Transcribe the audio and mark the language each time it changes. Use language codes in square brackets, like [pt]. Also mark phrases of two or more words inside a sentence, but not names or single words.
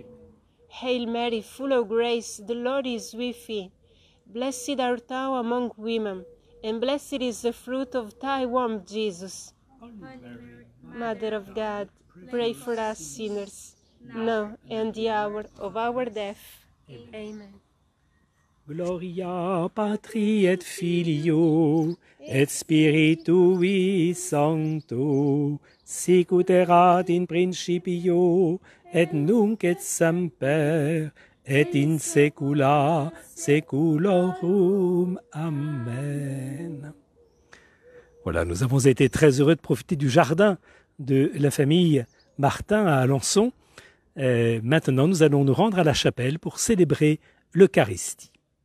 [en] Hail Mary, full of grace, the Lord is with thee. Blessed art thou among women, and blessed is the fruit of thy womb, Jesus. Holy Mary, Mother of God, pray for us sinners, now and the hour of our death. Amen. [la] Gloria Patri et Filio et Spiritui Sancto, sicut erat in principio et nunc et semper et in saecula saeculorum. Amen. [fr] Voilà, nous avons été très heureux de profiter du jardin de la famille Martin à Alençon. Maintenant, nous allons nous rendre à la chapelle pour célébrer l'Eucharistie.